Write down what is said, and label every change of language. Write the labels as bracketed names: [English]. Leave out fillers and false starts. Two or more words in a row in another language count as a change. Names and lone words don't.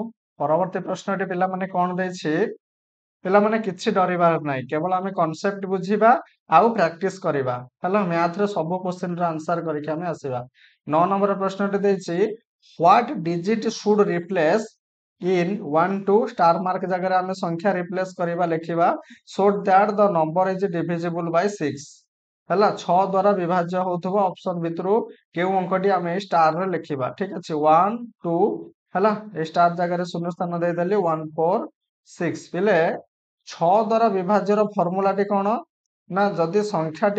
[Odia] ପରବର୍ତ୍ତୀ ପ୍ରଶ୍ନଟି ପିଲାମାନେ କଣ ଦେଇଛି? ପିଲାମାନେ କିଛି ଡରିବାର ନାହିଁ, କେବଳ ଆମେ କନସେପ୍ଟ ବୁଝିବା ଆଉ ପ୍ରାକ୍ଟିସ କରିବା ହେଲା। ମ୍ୟାଥରେ ସବୁ [English] question answer [Odia] କରିକି ଆମେ ଆସିବା। 9 ନମ୍ବର ପ୍ରଶ୍ନଟି ଦେଇଛି, [English] what digit should replace in 1 2 star mark [Odia] ଜାଗାରେ ଆମେ ସଂଖ୍ୟା ରିପ୍ଲେସ କରିବା ଲେଖିବା [English] so that the number is divisible by 6 [Odia] ହେଲା 6 ଦ୍ୱାରା ବିଭାଜ୍ୟ ହଉଥିବା ଅପସନ ଭିତରୁ କେଉଁ ଅଙ୍କଟି ଆମେ ଷ୍ଟାର ରେ ଲେଖିବା ଠିକ ଅଛି 1 2 ହେଲା ଏ ଷ୍ଟାର ଜାଗାରେ ଶୂନ୍ୟ ସ୍ଥାନ ଦେଇଦେଲି 1 4 6 ପିଲେ 6 ଦ୍ୱାରା ବିଭାଜ୍ୟର ଫର୍ମୁଲାଟି କଣ ନା ଯଦି ସଂଖ୍ୟାଟି